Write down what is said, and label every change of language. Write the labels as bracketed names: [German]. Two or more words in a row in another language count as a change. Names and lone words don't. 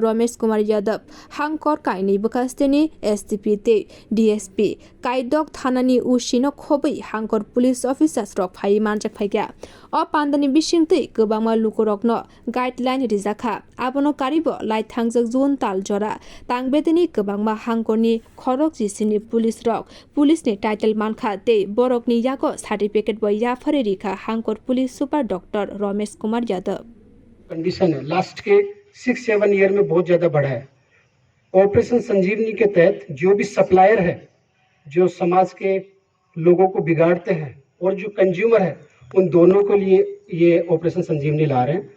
[Kok Borok] Ramesh Kumar Yadav hangkor kaini bkhaste ni SDP te DSP kaidok thanani usino khobai hangkor [English] police officers [Kok Borok] rok phai manjak phaigya o pandani bisingtei gobangma lukorokno guideline rijaka abono karibo lai thangjak zone tal jora tangbeteni gobangma hangkorni khorok jisini police rok police ni title mankha te borokni yago certificate boy ya phare rikha hangkor [English] police super [Kok Borok] Dr. Ramesh Kumar Yadav [Hindi] कंडीशन है लास्ट के 6-7 ईयर में बहुत ज्यादा बढ़ा है। ऑपरेशन संजीवनी के तहत जो भी सप्लायर है जो समाज के लोगों को बिगाड़ते हैं और जो कंज्यूमर है उन दोनों के लिए ये ऑपरेशन संजीवनी ला रहे हैं।